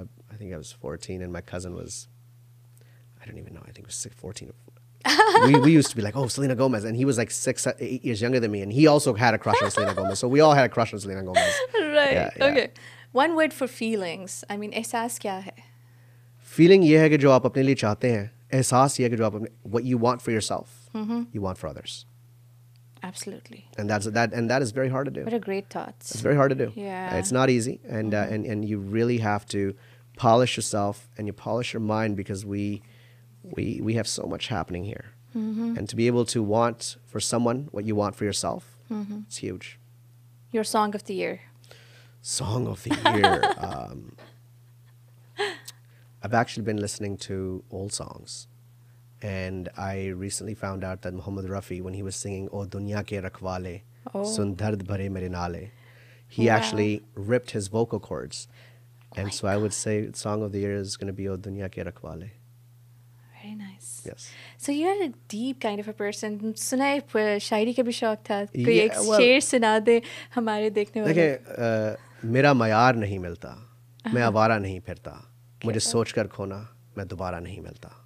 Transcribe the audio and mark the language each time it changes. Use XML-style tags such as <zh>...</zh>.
<en>I think I was 14, and my cousin was. I don't even know. I think it was 14. we used to be like, oh, Selena Gomez, and he was like 8 years younger than me, and he also had a crush on Selena Gomez. So we all had a crush on Selena Gomez. Right. Yeah. Okay. One word for feelings. I mean,</en> <hi>एहसास क्या है? Feeling ये है कि जो आप अपने लिए चाहते हैं. एहसास ये है कि जो आप अपने</hi> <en>what you want for yourself, you want for others. Absolutely. And that is very hard to do. What a great thoughts. It's very hard to do. Yeah. It's not easy, and you really have to polish yourself and you polish your mind, because we have so much happening here, and to be able to want for someone what you want for yourself, it's huge. Your song of the year. Song of the year. I've actually been listening to old songs, and I recently found out that Muhammad Rafi, when he was singing</en> <hi>"O Dunya Ke Rakhwale, Sun Dard Bhare Mere Nale,"</hi> <en>he actually ripped his vocal cords, and so I would say song of the year is going to be "O Dunya Ke Rakhwale." Very nice. Yes. So you're a deep kind of a person.</en> <hi>सुनाए शायरी का भी शौक था. कोई</hi> <en>Yeah,</en> <hi>एक</hi> <en>well,</en> <hi>शेर सुना दे हमारे देखने वाले. देखिए, मेरा मयार नहीं मिलता, मैं आवारा नहीं फिरता, मुझे सोचकर खोना मैं दोबारा नहीं मिलता.</hi>